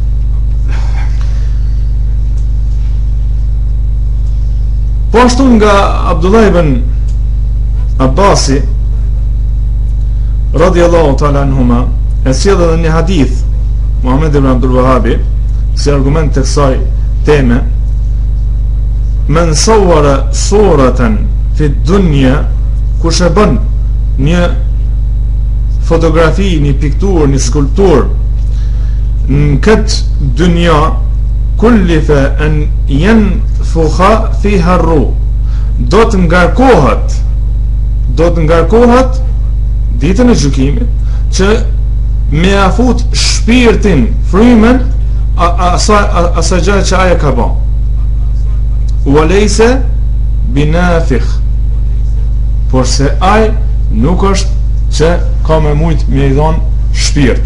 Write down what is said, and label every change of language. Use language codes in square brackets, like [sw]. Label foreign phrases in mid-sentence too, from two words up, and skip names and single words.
[sq] Po ashtu nga Abdullah ibn Abbasi [ar] رضي الله تعالى عنهما [sq] e sjell edhe një hadith Muhammed ibn Abdul Wahhabi si argument të kësaj teme: [ar] من صور صورة في الدنيا, [sq] kush e bën një fotografi, një pikturë, një skulptur në këtë dunja, [ar] كلف أن ينفخ فيها الروح, [sq] do të ngarkohet ditën e gjykimit që me afut shpirtin, frymën asaj gjë që ajo ka bën. [ar] وليس بنافخ, [sq] por se ai nuk është që ka me mujt me i dhonë shpirt.